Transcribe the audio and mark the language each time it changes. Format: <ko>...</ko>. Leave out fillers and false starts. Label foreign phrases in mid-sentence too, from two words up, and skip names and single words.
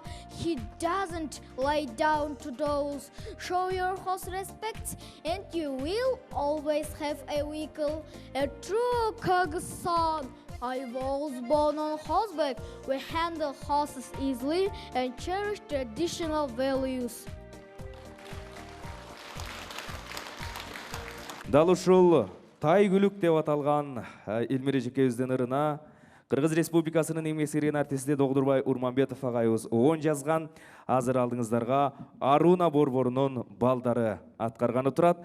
<en>He doesn't lie down to those. Show your horse respect and you will always have a vehicle. A true Kyrgyz son. I was born on horseback. We handle horses easily and cherish traditional values.</en> <ky>Дал ушул тай күлүк деп аталган Элмире жекебиздин ырына Кыргыз Республикасынын эмгек сиңирген артисти Догдурбай Урманбетов агайыбыз оон жазган. Азыр алдыңыздарга Аруна борборунун балдары аткарганы турат.</ky>